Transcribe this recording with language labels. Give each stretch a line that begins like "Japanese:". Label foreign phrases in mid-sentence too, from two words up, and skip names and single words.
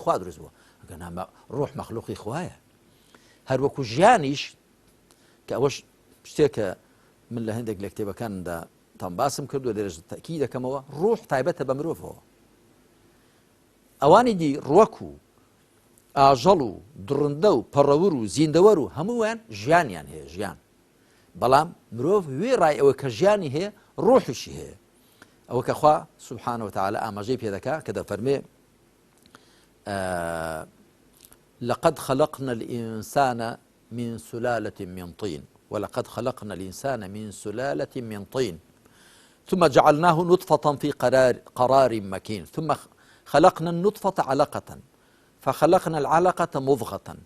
Central Kurdish: خوا دروست بووە ئەگەر ڕوح مەخلوقی خوایە هەروەکو ژیانیش کە ئەوەش شتێکە من لە هەندێک لە کتێبەکاندا تام باسم کردووە لێرەش تەکی دەکەمەوە ڕوح تایبەتە بە مرۆڤەوە ئەوانی دی ڕوەک و ئاژەڵ و دڕندە و پەڕەور و زیندەوەر و هەموویان ژیانیان هەیە ژیان بەڵام مرۆڤ وێ ڕای ئەوە کە ژیانی هەیە ڕوحیشی هەیە ئەوە کە خوا
Arabic: سبحانه وتعالى
Central Kurdish: ئاماژەی پێ دەکا کە دەفەرمێ
Arabic: لقد خلقنا الإنسان من سلالة من طين ولقد خلقنا الإنسان من سلالة من طين ثم جعلناه نطفة في قرار مكين ثم خلقنا النطفة علقة فخلقنا العلقة مضغة